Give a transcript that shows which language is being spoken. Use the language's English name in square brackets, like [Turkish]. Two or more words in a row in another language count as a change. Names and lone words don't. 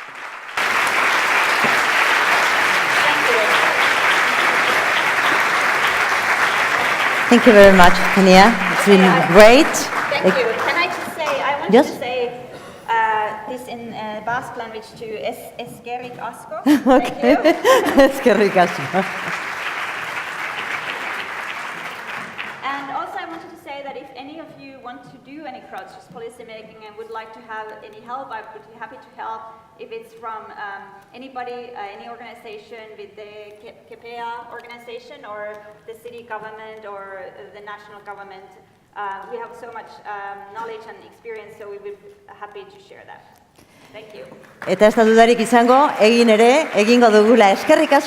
[English] Thank you very much, Tanja. It's been great. Thank you. Can I just say, I wanted to say, this in Basque language to [Basque] eskerrik asko. [English] Thank you. [Basque] Eskerrik asko. [English] And also I wanted to say that if any of you want to do any crowdsourced policy making and would like to have any help, I would be happy to help. If it's from anybody, any organization with the Q-Epea organization or the city government or the national government, we have so much knowledge and experience, so we would be happy to share that. Thank you. [Basque] Eta ez da dudarik izango, egingo dugula. Eskerrik asko.